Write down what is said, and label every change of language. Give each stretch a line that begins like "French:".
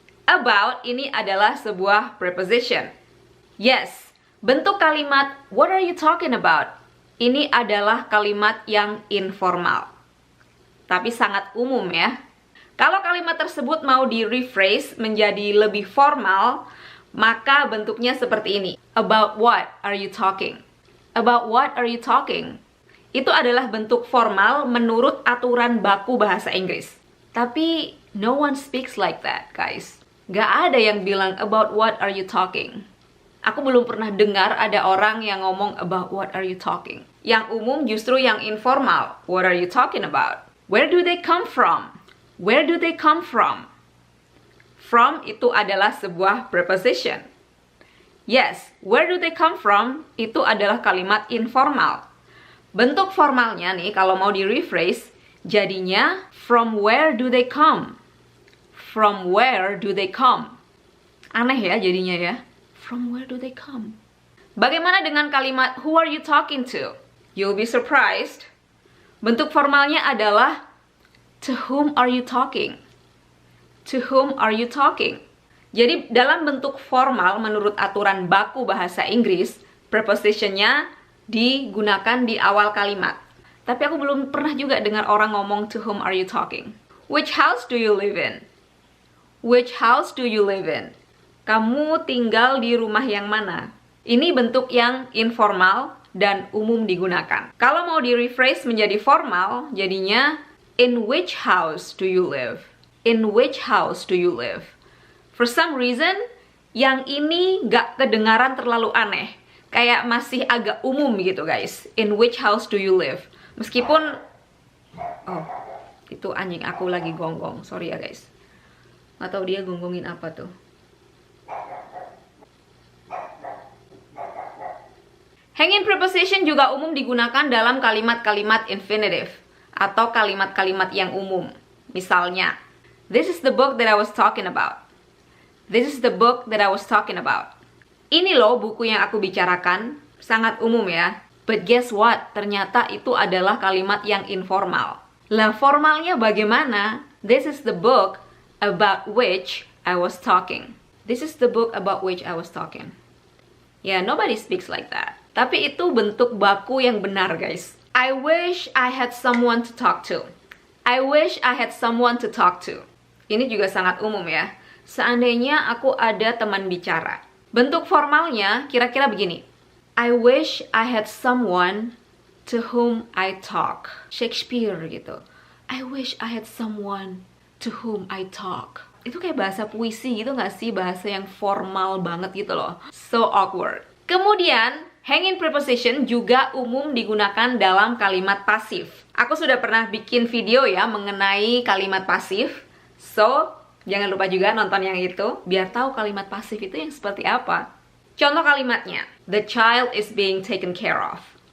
English: About
Indonesian: ini adalah sebuah
English: preposition. Yes,
Indonesian: bentuk kalimat
English: what are you talking about?
Indonesian: Ini adalah kalimat yang informal. Tapi sangat umum ya. Kalau kalimat tersebut mau di-rephrase menjadi lebih formal, maka bentuknya seperti ini.
English: About what are you talking? About what are you talking?
Indonesian: Itu adalah bentuk formal menurut aturan baku bahasa Inggris.
English: Tapi no one speaks like that, guys.
Indonesian: Gak ada yang bilang
English: about what are you talking.
Indonesian: Aku belum pernah dengar ada orang yang ngomong
English: about what are you talking.
Indonesian: Yang umum justru yang informal.
English: What are you talking about? Where do they come from? Where do they come from?
Indonesian: From itu adalah sebuah preposition.
English: Yes, where do they come from?
Indonesian: Itu adalah kalimat informal. Bentuk formalnya nih, kalau mau di-rephrase, jadinya
English: from where do they come? From where do they come?
Indonesian: Aneh ya jadinya ya.
English: From where do they come?
Indonesian: Bagaimana dengan kalimat
English: who are you talking to? You'll be surprised.
Indonesian: Bentuk formalnya adalah
English: to whom are you talking? To whom are you talking?
Indonesian: Jadi dalam bentuk formal menurut aturan baku bahasa Inggris, prepositionnya digunakan di awal kalimat. Tapi aku belum pernah juga dengar orang ngomong
English: to whom are you talking? Which house do you live in? Which house do you live in?
Indonesian: Kamu tinggal di rumah yang mana? Ini bentuk yang informal dan umum digunakan. Kalau mau di-rephrase menjadi formal, jadinya
English: in which house do you live? In which house do you live? For some reason,
Indonesian: yang ini gak kedengaran terlalu aneh. Kayak masih agak umum gitu guys.
English: In which house do you live?
Indonesian: Meskipun, oh, itu anjing aku lagi gonggong. Sorry ya guys. Gak tau dia gonggongin apa tuh. Hanging preposition juga umum digunakan dalam kalimat-kalimat infinitive atau kalimat-kalimat yang umum.
English: Misalnya, this is the book that I was talking about. This is the book that I was talking about.
Indonesian: Ini loh buku yang aku bicarakan, sangat umum ya.
English: But guess what?
Indonesian: Ternyata itu adalah kalimat yang informal. Lah formalnya bagaimana?
English: This is the book about which I was talking. This is the book about which I was talking. Yeah, nobody speaks like that.
Indonesian: Tapi itu bentuk baku yang benar,
English: guys. I wish I had someone to talk to. I wish I had someone to talk to.
Indonesian: Ini juga sangat umum ya. Seandainya aku ada teman bicara. Bentuk formalnya kira-kira begini.
English: I wish I had someone to whom I talk. Shakespeare gitu. I wish I had someone to whom I talk.
Indonesian: Itu kayak bahasa puisi gitu gak sih? Bahasa yang formal banget gitu loh.
English: So awkward.
Indonesian: Kemudian, hanging preposition juga umum digunakan dalam kalimat pasif. Aku sudah pernah bikin video ya mengenai kalimat pasif. So, jangan lupa juga nonton yang itu, biar tahu kalimat pasif itu yang seperti apa. Contoh kalimatnya,
English: the child is being taken care of.